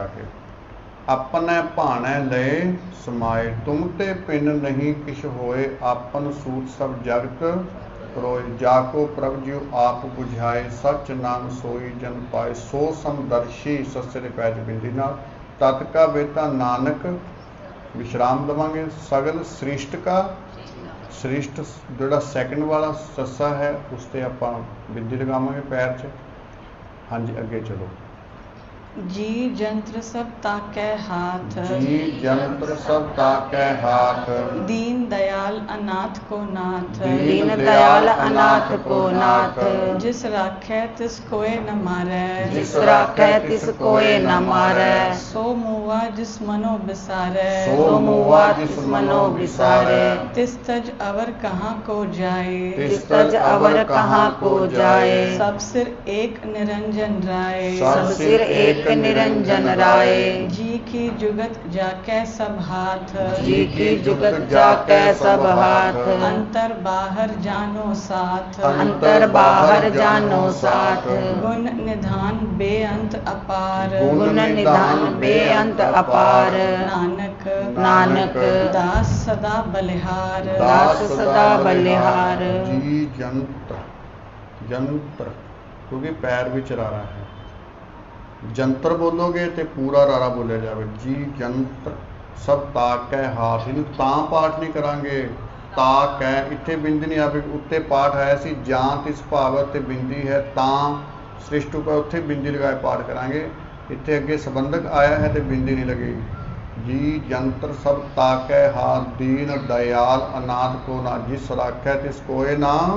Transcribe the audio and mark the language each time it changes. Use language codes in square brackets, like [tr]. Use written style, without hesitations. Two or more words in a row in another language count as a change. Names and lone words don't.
[pa] ਕੇ ਆਪਣੇ ਭਾਣੈ ਲਏ ਸਮਾਏ ਤੁਮ ਤੇ ਪਿੰਨ ਨਹੀਂ ਕਿਛ ਹੋਏ ਆਪਨ ਸੂਤ ਸਭ ਜਗਤ ਪਰੋਏ ਜਾ ਕੋ ਪ੍ਰਭ ਜੀਉ ਆਪ ਬੁਝਾਏ ਸਚ ਨਾਮ ਸੋਈ ਜਨ ਪਾਏ ਸੋ ਸਮਦਰਸ਼ੀ ਸੱਸੇ ਦੇ ਪੈਰ 'ਚ ਬਿੰਦੀ ਨਾਲ ਤਤ ਕਾ ਵੇਤਾ ਨਾਨਕ ਵਿਸ਼ਰਾਮ ਦੇਵਾਂਗੇ ਸਗਲ ਸ੍ਰਿਸ਼ਟ ਕਾ ਸ੍ਰਿਸ਼ਟ ਜਿਹੜਾ ਸੈਕਿੰਡ ਵਾਲਾ ਸੱਸਾ ਹੈ ਉਸ ਤੇ ਆਪਾਂ ਬਿੰਦੀ ਲਗਾਵਾਂਗੇ ਪੈਰ 'ਚ ਹਾਂਜੀ ਅੱਗੇ ਚਲੋ ਜੀ ਜੰਤ੍ਰ ਸਭ ਤਾਕੈ ਹਾਥ ਜੀ ਜੰਤਰ ਸਭ ਤਾਕੈ ਹਾਥ ਦੀਨ ਦਇਆਲ ਅਨਾਥ ਕੋ ਨਾਥ ਦੀਨ ਦਇਆਲ ਅਨਾਥ ਕੋ ਨਾਥ ਜਿਸ ਰਾਖੈ ਤਿਸ ਕੋਇ ਨ ਮਾਰੈ ਜਿਸ ਰਾਖੈ ਤਿਸ ਕੋਇ ਨ ਮਾਰੈ ਸੋ ਮੁਆ ਜਿਸ ਮਨੋ ਬਿਸਾਰੈ ਸੋ ਮੁਆ ਜਿਸ ਮਨੋ ਬਿਸਾਰੈ ਤਿਸ ਤਜ ਅਵਰ ਕਹਾਂ ਕੋ ਜਾਏ ਤਿਸ ਤਜ ਅਵਰ ਕਹਾਂ ਕੋ ਜਾਏ ਸਭ ਸਿਰ ਏਕ ਨਿਰੰਜਨ ਰਾਇ सब ਸਿਰ ਏਕ ਨਿਰੰਜਨ ਰਾਇ ਜੀ ਕੀ ਜੁਗਤ ਜਾਕੈ ਸਭ ਹਾਥ ਜੀ ਕੀ ਜੁਗਤ ਜਾਕੈ ਸਭ ਹਾਥ ਅੰਤਰ ਬਾਹਰ ਜਾਨੋ ਸਾਥ ਅੰਤਰ ਬਾਹਰ ਜਾਨੋ ਸਾਥ ਗੁਣ ਨਿਧਾਨ ਬੇਅੰਤ ਅਪਾਰ ਗੁਣ ਨਿਧਾਨ ਬੇਅੰਤ ਅਪਾਰ नानक नानक ਦਾਸ ਸਦਾ ਬਲਿਹਾਰ ਦਾਸ ਸਦਾ ਬਲਿਹਾਰ ਜੀ ਜੰਤਰ ਜੰਤਰ ਕਿਉਂਕਿ ਪੈਰ ਵਿੱਚ ਰਾਰਾ ਹੈ ਜੰਤਰ ਬੋਲੋਗੇ ਤੇ ਪੂਰਾ ਰਾਰਾ ਬੋਲਿਆ ਜਾਵੇ ਜੀ ਜੰਤਰ ਸਭ ਤਾਕੈ ਹਾਥ ਇਹਨੂੰ ਤਾਂ ਪਾਠ ਨਹੀਂ ਕਰਾਂਗੇ ਤਾਕੈ ਇੱਥੇ ਬਿੰਦੀ ਨਹੀਂ ਆਵੇ ਉੱਤੇ ਪਾਠ ਆਇਆ ਸੀ ਜਾਂ ਤਿਸ ਭਾਵ ਤੇ ਬਿੰਦੀ ਹੈ ਤਾਂ ਸ੍ਰਿਸ਼ਟ ਉਪਰ ਉੱਥੇ ਬਿੰਦੀ ਲਗਾਏ ਪਾਠ ਕਰਾਂਗੇ ਇੱਥੇ ਅੱਗੇ ਸੰਬੰਧਕ ਆਇਆ ਹੈ ਤੇ ਬਿੰਦੀ ਨਹੀਂ ਲੱਗੇਗੀ ਜੀ ਜੰਤਰ ਸਭ ਤਾਕੈ ਹਾਥ ਦੀਨ ਦਇਆਲ ਅਨਾਥ ਕੋ ਨਾ ਜਿਸ ਰਾਖੈ ਤਿਸ ਕੋਏ ਨਾ